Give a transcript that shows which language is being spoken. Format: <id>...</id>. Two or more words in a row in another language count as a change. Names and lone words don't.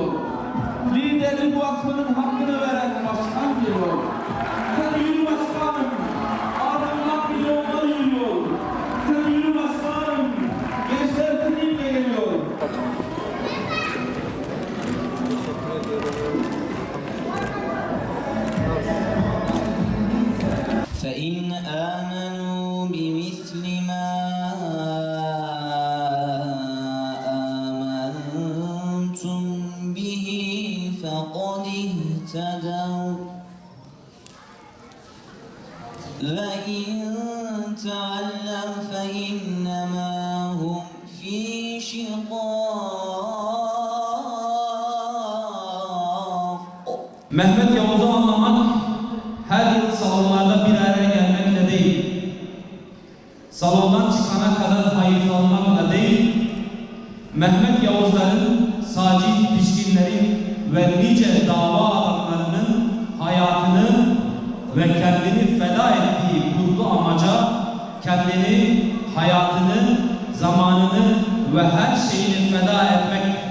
<tr>Liderlik vakfının hakkını veren başkan geliyor. Sen yürü başkanım. Adamlar bir yolda yürüyor. Sen yürü başkanım. Gençler seninle geliyor.</tr> <ar>فَإِنْ آمَنُوا بِمِثْلِ مَا آمَنْتُمْ بِهِ فَقَدِ اهْتَدَوْا وَإِنْ تَوَلَّوْا فَإِنَّمَا هُمْ فِي شِقَاقٍ.</ar> <tr>Mehmet Yavuz'u anlamak her yıl salonlarda bir araya gelmekle değil, salondan çıkana kadar hayıflanmakla değil, Mehmet Yavuzların, Sacit Pişkinlerin ve nice dava adamlarının hayatını ve kendini feda ettiği kutlu amaca, kendini, hayatını, zamanını ve her şeyini feda etmek.</tr>